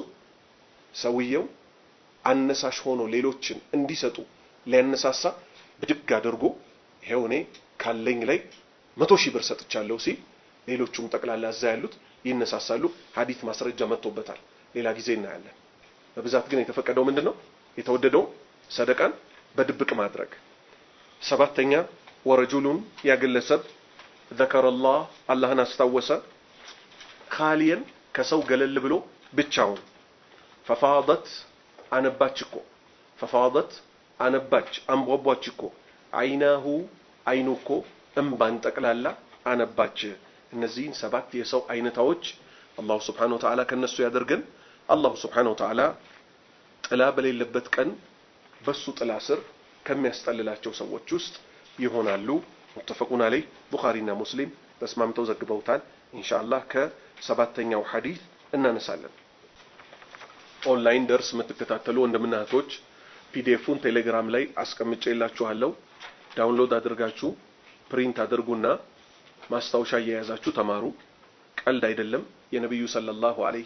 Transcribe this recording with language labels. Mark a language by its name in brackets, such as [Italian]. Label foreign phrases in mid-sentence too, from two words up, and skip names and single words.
[Amharic] ሰውየው አነሳሽ ሆኖ ሌሎችን እንዲሰጡ ሊያነሳሳ ብድግ አድርጎ ይሄው እኔ ካለኝ ላይ 100,000 ብር ሰጥቻለሁ ሲል ሌሎቹም ጠቅላላ እዛ ያሉት ይነሳሳሉ። ሐዲስ ማስረጃ መጥቶበታል። ሌላ ጊዜ እናያለን። በብዛት ግን የተፈቀደው ምንድነው? የተወደደው ሰደቃን በድብቅ ማድረግ። ሰባተኛ ወረጁሉን ያግለሰብ [Arabic] ذكر الله [Amharic] አላህን አስታወሰ ካሊየን ከሰው ገለል ብሎ ብቻውን ففاضت አነባችኮ ففاضت አነባች አንቧቧችኮ አይናሁ አይኑኮ እንባን ጠቅላላ አነባች። እነዚህን 7 የሰው አይነታዎች አላህ [Arabic] سبحانه وتعالى [Amharic] ከነሱ ያደርገን። አላህ [Arabic] سبحانه وتعالى [Amharic] ጥላ በሌለበት ቀን በሱ ጥላ ስር ከሚያስጠልላቸው ሰዎች ውስጥ ይሆናሉ። [Arabic] متفقون عليه [Amharic] ቡኻሪና ሙስሊም ተስማምተው ዘግበውታል። ኢንሻአላህ ከሰባተኛው ሐዲስ እናነሳለን። ኦንላይን ደርስ የምትከታተሉ ወንድምናቶች ፒዲኤፉን ቴሌግራም ላይ አስቀምጬላችኋለሁ። ዳውንሎድ አድርጋችሁ ፕሪንት አድርጉና ማስታወሻ እየያዛችሁ ተማሩ። ቀልድ አይደለም። የነብዩ [Arabic] صلى الله عليه